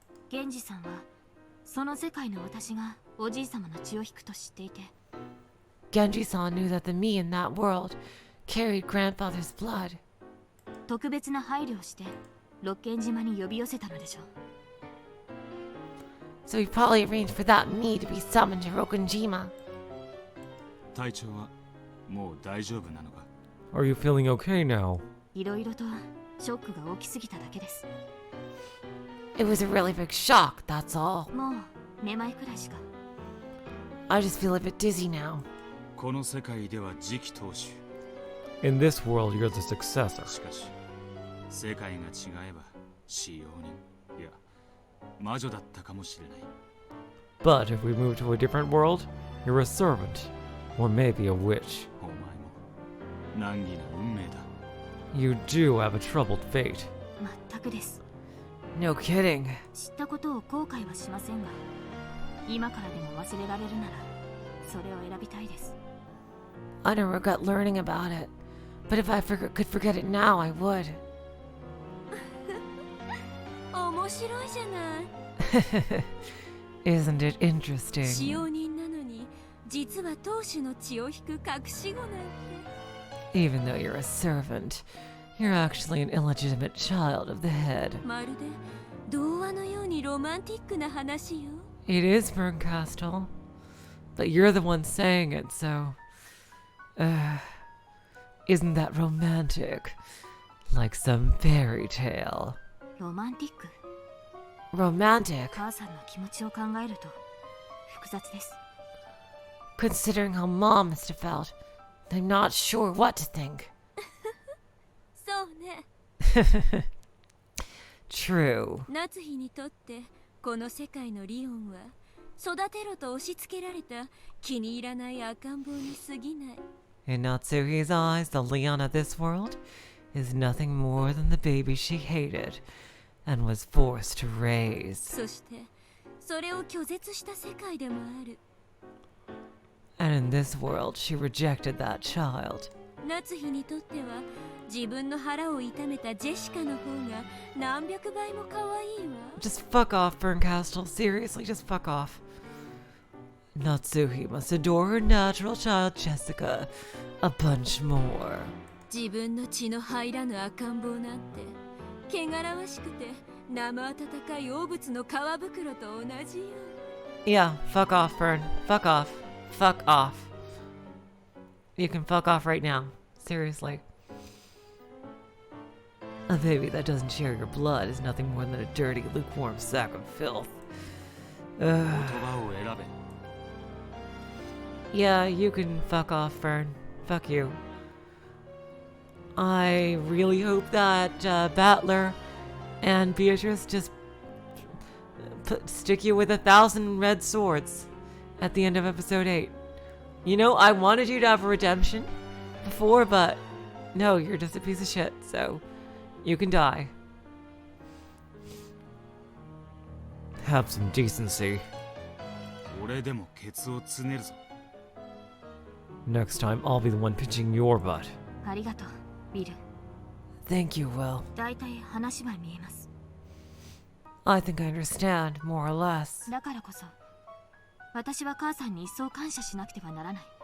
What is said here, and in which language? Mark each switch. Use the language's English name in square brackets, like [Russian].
[Japanese] 源氏さんはその世界の私がおじい様の血を引くと知っていて [English] Genji-san knew that the me in that world carried grandfather's blood. [Japanese] 特別な配慮をして六軒島に呼び寄せたのでしょう [English] So he probably arranged for that me to be summoned to Rokunjima. [Japanese] 体調はもう大丈夫なのか？ [English] Are you feeling okay now? [Japanese] いろいろとショックが大きすぎただけです [English] It was a really big shock, that's all. [Japanese] もうめまいくらいしか [English] I just feel a bit dizzy now. [Japanese] この世界では次期当主。 [English] In this world, you're the successor. [Japanese] しかし世界が違えば使用人いや魔女だったかもしれない。 [English] But if we move to a different world, you're a servant. Or maybe a witch. [Japanese] お前も難儀な運命だ。 [English] You do have a troubled fate. [Japanese] 全くです [English] No kidding. [Japanese] 知ったことを後悔はしませんが今からでも忘れられるならそれを選びたいです [English] I don't regret learning about it. But if I could forget it now, I would. [Japanese] 面白いじゃない [English] Isn't it [Japanese] 使 [English] interesting? [Japanese] 用人なのに実は当主の血を引く隠し子なんて [English] Even though you're a servant, you're actually an illegitimate child of the head. [Japanese] まるで童話のようにロマンティックな話よ [English] It is Berncastle, but you're the one saying it, so... isn't that romantic? Like some fairy tale. [Japanese] ロマンティック [English] Romantic. [Japanese] 母さんの気持ちを考えると複雑です [English] Considering how Mom must have felt, I'm not sure what to think. [Japanese] そうね [English] True. [Japanese] 夏日にとってこの世界のリオンは育てろと押し付けられた気に入らない赤ん坊に過ぎない [English] In Natsuhi's eyes, the Leon of this world is nothing more than the baby she hated and was forced to raise. [Japanese] そしてそれを拒絶した世界でもある [English] And in this world, she rejected that child. [Japanese] 夏日にとっては自分の腹を痛めたジェシカの方が何百倍も可愛いわ [English] Just fuck off, Berncastle. Seriously, just fuck off. Natsuhi must adore her natural child, Jessica, a bunch more. [Japanese] 自分の血の入らぬ赤ん坊なんて汚らわしくて生温かい汚物の皮袋と同じよ [English] Yeah, fuck off, Fern. Fuck off. Fuck off. You can fuck off right now. Seriously. A baby that doesn't share your blood is nothing more than a dirty, lukewarm sack of filth. [Japanese] 言葉を選べ。 [English] Yeah, you can fuck off, Fern. Fuck you. I really hope that Battler and Beatrice just stick you with 1,000 red swords at the end of episode 8. You know, I wanted you to have a redemption before, but No, you're just a piece of shit, so you can die. Have some decency. [Japanese] 俺でもケツをつねるぞ。 [English] Next time, I'll be the one pinching your butt. [Japanese] ありがとう、ビル。 [English] Thank you, Will. [Japanese] 大体話は見えます。 [English] I think I understand, more or less. [Japanese] だからこそ、私は母さんに一層感謝しなくてはならない。